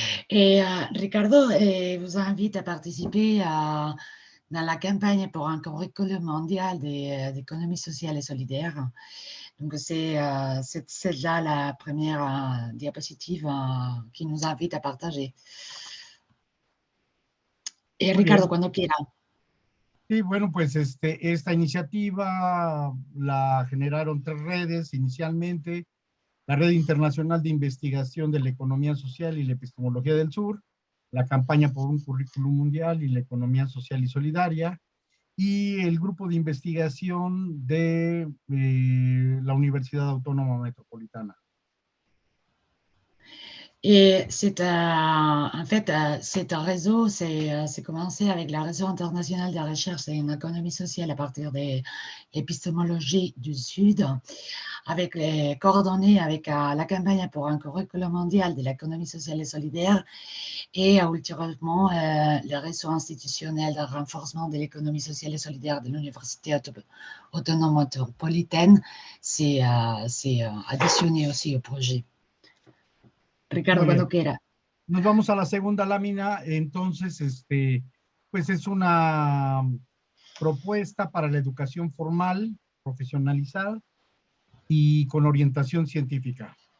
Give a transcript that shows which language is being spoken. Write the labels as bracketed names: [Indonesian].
[French] Et Ricardo vous invite à participer dans la campagne pour un curriculum mondial d'économie sociale et solidaire. Donc, c'est là la première diapositive qui nous invite à partager. Et [Spanish] Muy Ricardo, bien. cuando quiera. Sí, bueno, pues esta iniciativa la generaron 3 redes inicialmente. La Red Internacional de Investigación de la Economía Social y la Epistemología del Sur, la Campaña por un Currículum Mundial y la Economía Social y Solidaria, y el Grupo de Investigación de la Universidad Autónoma Metropolitana. [French] Et en fait, c'est un réseau, c'est commencé avec la Réseau international de recherche et une économie sociale à partir de l'épistémologie du Sud, avec les coordonnées avec la campagne pour un curriculum mondial de l'économie sociale et solidaire, et ultérieurement le réseau institutionnel de renforcement de l'économie sociale et solidaire de l'Université autonome métropolitaine, c'est additionné aussi au projet. [Spanish] Ricardo, cuando quiera. Nos vamos a la segunda lámina. Entonces, pues es una propuesta para la educación formal, profesionalizada y con orientación científica.